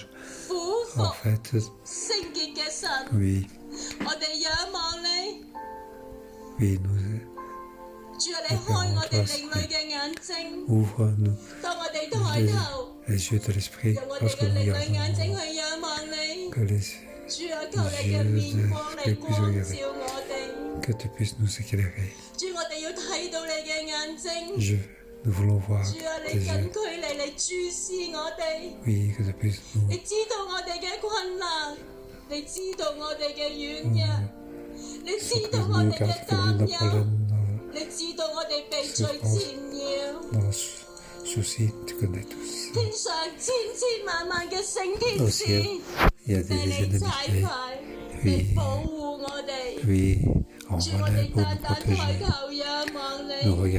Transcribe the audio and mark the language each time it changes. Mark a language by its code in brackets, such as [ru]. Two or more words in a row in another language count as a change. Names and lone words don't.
[fr] En fait, oui, nous ouvre-nous les yeux de l'esprit lorsque nous regardons, que les yeux de l'esprit puissent regarder, que tu puisses nous éclairer. Nous voulons voir tes yeux. Oui, que tu puisses nous [yue] 你知道我哋嘅擔憂，你知道我哋被罪纏繞。天上千千萬萬嘅聖天使，俾你差派，你保護我哋。主，我哋單單抬頭仰望你。